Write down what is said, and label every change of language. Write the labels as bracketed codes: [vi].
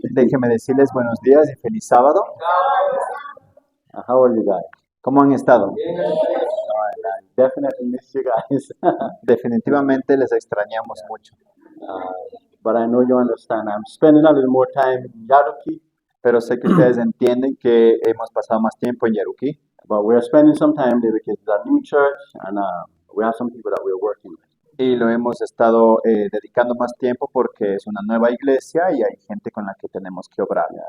[es] Déjenme decirles buenos días y feliz sábado. [en] How are you guys? [es] ¿Cómo han estado? [en] I definitely miss you guys. [es] Definitivamente les extrañamos mucho. [en] But I know you understand. I'm spending a little more time in Yaruki, [es] Pero sé que ustedes entienden que hemos pasado más tiempo en Yaruquí, [en] but we're spending some time there because it's a new church and we have some people that we're working with. [es] y lo hemos estado dedicando más tiempo porque es una nueva iglesia y hay gente con la que tenemos que obrar.